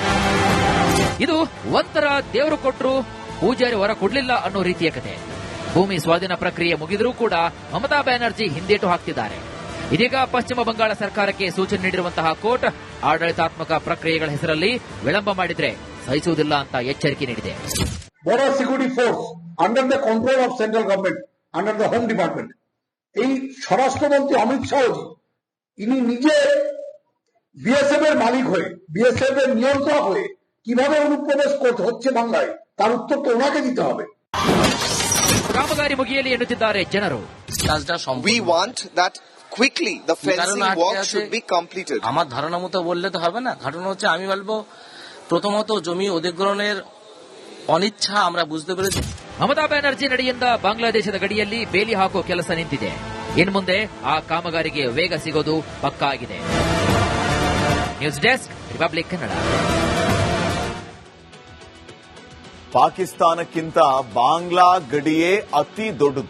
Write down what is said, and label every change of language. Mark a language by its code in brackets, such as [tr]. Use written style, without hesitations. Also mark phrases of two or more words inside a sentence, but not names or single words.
[kn] ಇದು ಒಂಥರ ದೇವರು ಕೊಟ್ಟರು ಪೂಜಾರಿ ಹೊರ ಕೊಡ್ಲಿಲ್ಲ ಅನ್ನೋ ರೀತಿಯ ಕತೆ. ಭೂಮಿ ಸ್ವಾಧೀನ ಪ್ರಕ್ರಿಯೆ ಮುಗಿದರೂ ಕೂಡ ಮಮತಾ ಬ್ಯಾನರ್ಜಿ ಹಿಂದೇಟು ಹಾಕ್ತಿದ್ದಾರೆ. ಇದೀಗ ಪಶ್ಚಿಮ ಬಂಗಾಳ ಸರ್ಕಾರಕ್ಕೆ ಸೂಚನೆ ನೀಡಿರುವಂತಹ ಕೋರ್ಟ್ ಆಡಳಿತಾತ್ಮಕ ಪ್ರಕ್ರಿಯೆಗಳ ಹೆಸರಲ್ಲಿ ವಿಳಂಬ ಮಾಡಿದ್ರೆ ಸಹಿಸುವುದಿಲ್ಲ ಅಂತ ಎಚ್ಚರಿಕೆ ನೀಡಿದೆ. [en] border security force under the control of central government under the home department [bn] এই স্বরাষ্ট্রমন্ত্রী অমিত শাহজি ইনি নিজে বিএসএফ এর মালিক হয়ে বিএসএফ এর নিয়ন্ত্রক হয়ে কিভাবে অনুপ্রবেশ করতে হচ্ছে বাংলায় তার উত্তর তো ওনাকে দিতে হবে. [kn] ಕಾಮಗಾರಿ ಮುಗಿಯಲಿ ಎನ್ನುತ್ತಿದ್ದಾರೆ ಜನರು. [en] We want that quickly the fencing work should be completed. [bn] আমার ধারণা মতো বললে তো হবে না. ঘটনা হচ্ছে আমি বলবো প্রথমত জমি অধিগ্রহণের অনিচ্ছা আমরা বুঝতে পেরেছি. [kn] ಮಮತಾ ಬ್ಯಾನರ್ಜಿ ನಡೆಯಿಂದ ಬಾಂಗ್ಲಾದೇಶದ ಗಡಿಯಲ್ಲಿ ಬೇಲಿ ಹಾಕುವ ಕೆಲಸ ನಿಂತಿದೆ. ಇನ್ನು ಮುಂದೆ ಆ ಕಾಮಗಾರಿಗೆ ವೇಗ ಸಿಗೋದು ಪಕ್ಕಾ ಆಗಿದೆ. ನ್ಯೂಸ್ ಡೆಸ್ಕ್ ರಿಪಬ್ಲಿಕ್ ಕನ್ನಡ. ಪಾಕಿಸ್ತಾನಕ್ಕಿಂತ ಬಾಂಗ್ಲಾ ಗಡಿಯೇ ಅತಿ ದೊಡ್ಡದು.